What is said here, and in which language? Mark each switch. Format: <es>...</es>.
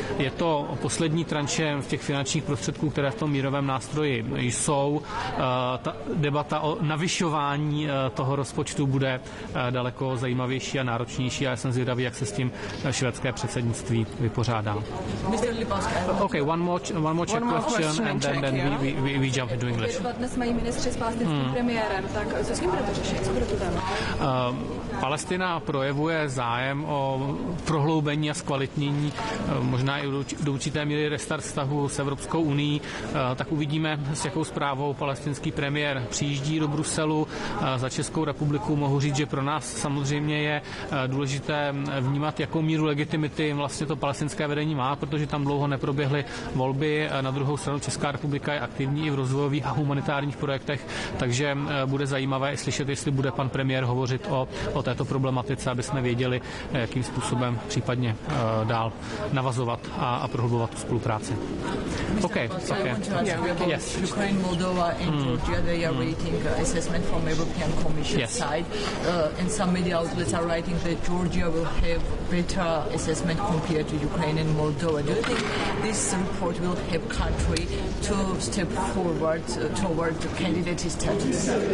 <cs>Je to poslední tranše z těch finančních prostředků, které v tom mírovém nástroji jsou. Ta debata o navyšování toho rozpočtu bude daleko zajímavější a náročnější a já jsem zvědavý, jak se s tím švédské předsednictví vypořádá.</cs> <en>Okay, one more question and then we jump into English.</en> <cs>Dnes mají ministři s palestinským premiérem, tak co s tím budete řešit? Co bude to téma? Palestina projevuje zájem o prohloubení a zkvalitnění, možná i do určité míry restart vztahu s Evropskou unií, tak uvidíme, s jakou zprávou palestinský premiér přijíždí do Bruselu. Za Českou republiku mohu říct, že pro nás samozřejmě je důležité vnímat, jakou míru legitimity vlastně to palestinské vedení má, protože tam dlouho neproběhly volby. Na druhou stranu Česká republika je aktivní i v rozvojových a humanitárních projektech, takže bude zajímavé slyšet, jestli bude pan premiér hovořit o této problematice, aby jsme věděli, jakým způsobem případně dál navazovat a prohlubovat tu spolupráci.</cs> <en>Okay. Yes. Ukraine, Moldova and Georgia, they are waiting assessment from European Commission side. And some media outlets are writing that Georgia will have better assessment compared to Ukraine and Moldova. Do you think this report will help country to step forward toward candidate status?</en>